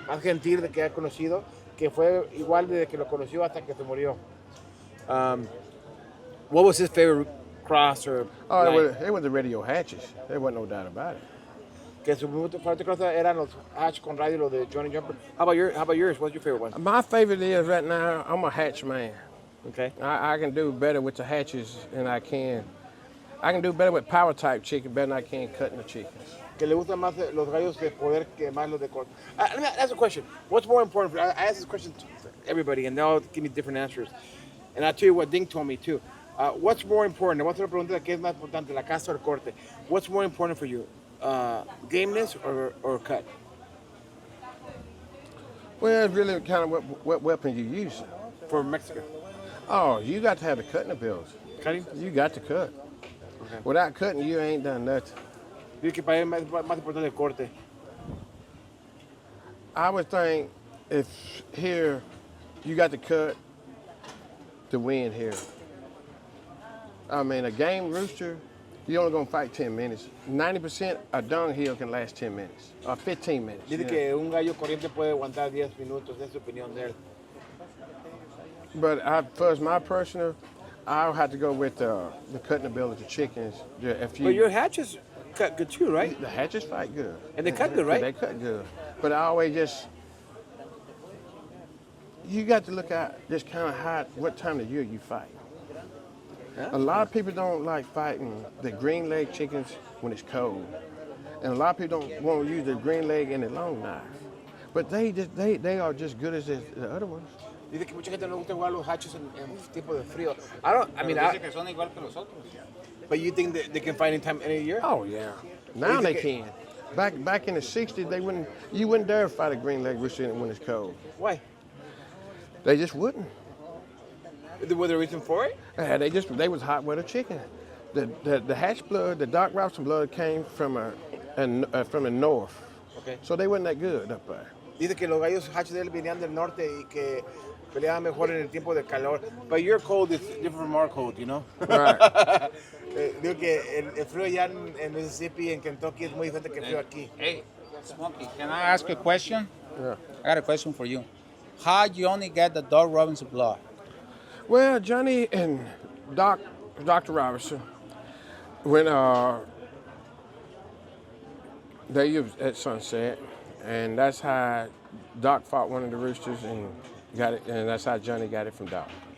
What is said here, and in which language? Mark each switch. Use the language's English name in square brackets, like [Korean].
[Spanish] más gentil de que ha conocido, que fue igual desde que lo conoció hasta que se murió. [English] What was his favorite cross or Oh, line? it was the radio hatches. There wasn't no doubt about it. [Spanish] Que su [English] favorite cross [Spanish] eran los hatch con radio, los de Johnnie Jumper. [English] How about yours? What's your favorite one? My favorite is right now, I'm a hatch man. Okay. I can do better with the hatches than I can. I can do better with power type chicken better than I can cutting the chickens. [Spanish] Que le gustan más los gallos de poder que más los de corte. [English] Let me ask a question. What's more important? I ask this question to everybody, and they all give me different answers. And I'll tell you what Ding told me too. What's more important? What's the [Spanish] pregunta qué es más importante, la caza o el corte? [English] What's more important for you, gameness or cut? Well, it's really kind of what weapon you use. For Mexico, Oh, you got to have the cutting ability. cutting. You got to cut. Okay. Without cutting, you ain't done nothing. [Spanish] Dice que para él más importante el corte. [English] I would think if here you got to cut to win here. I mean, a game rooster, you're only gonna fight 10 minutes. 90% a dunghill can last 10 minutes or 15 minutes. [Spanish] Dice que un gallo corriente puede aguantar 10 minutos. Es su opinión de él. [English] But for my personal, I'll have to go with the cutting ability of chickens. If you, But your hatches cut good too, right? the hatches fight good. And they cut good, right? They cut good. But I always you got to look at just kind of what time of the year you fight. Huh? A lot of people don't like fighting the green leg chickens when it's cold. And a lot of people don't want to use the green leg and the long knife. But they are just good as the other ones. [Spanish] Dice que mucha gente no le gusta jugar los hatches en tiempo de frío. Dice que son igual que los otros. [English] But you think that they can fight anytime, any year? Oh yeah. Now they can. Back in the 60s, you wouldn't dare fight a green leg rooster when it's cold. Why? They just wouldn't. Was there a reason for it? They was hot weather chicken. The hatch blood, the dark Robson blood came from the north. Okay. So they wasn't that good up there. [Spanish] Dice que los gallos hatch de él venían del norte y que peleaban mejor en el tiempo de calor. [English] But your cold is different from our cold, you know? Right. [Spanish] Digo que el frío allá en Mississippi, en Kentucky, es muy diferente que el frío aquí. [English] Hey, Smokey, can I ask a question? Yeah. I got a question for you. How Johnny get the dog Robinson blood? Well, Johnny and Dr. Robinson, when they was at sunset, and that's how Doc fought one of the roosters and got it, and that's how Johnny got it from Doc